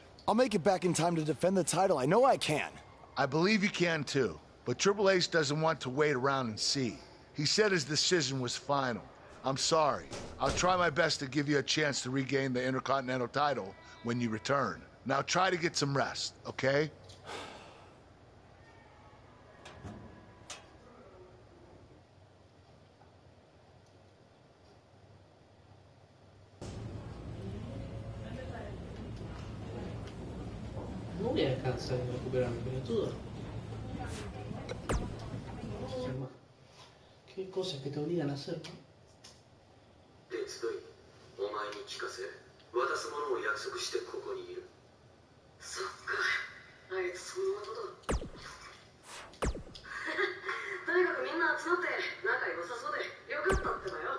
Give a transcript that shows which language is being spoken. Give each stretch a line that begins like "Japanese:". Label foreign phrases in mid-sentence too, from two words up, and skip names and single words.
English: I'll make it back in time to defend the title. I know I can. I believe you can too. But Triple H doesn't want to wait around and see. He said his decision was final. I'm sorry. I'll try my best to give you a chance to regain the Intercontinental title when you return. Now try to get some rest, okay?
Spanish: No voy a descansar y recuperarme, pelotudo. Qué cosas que te obligan a hacer, ¿no?
Japanese: 手伝い、お前に聞かせ、渡すものを約束してここにいる。そっか、あいつそのことだ。とにかくみんな集まって仲良さそうでよかったってばよ。